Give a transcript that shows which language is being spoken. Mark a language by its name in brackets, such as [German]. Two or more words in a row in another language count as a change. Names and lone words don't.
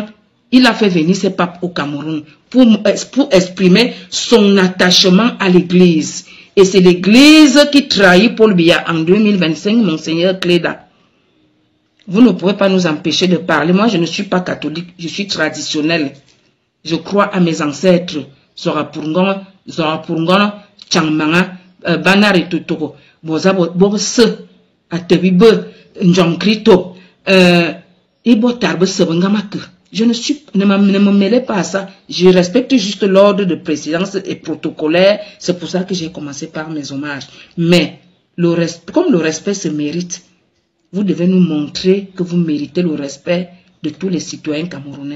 [French] Il a fait venir ces papes au Cameroun pour exprimer son attachement à l'église. Et c'est l'église qui trahit Paul Biya en 2025, Monseigneur Cléda. Vous ne pouvez pas nous empêcher de parler. Moi, je ne suis pas catholique, je suis traditionnel. Je crois à mes ancêtres. Zora Purungon, Changmanga, Banare Tutoko, Bose, Atebibe, Njonkrito, Ibo Tarbe Sebengamake. Je ne me mêlez pas à ça. Je respecte juste l'ordre de présidence et protocolaire. C'est pour ça que j'ai commencé par mes hommages. Mais, comme le respect se mérite, vous devez nous montrer que vous méritez le respect de tous les citoyens camerounais.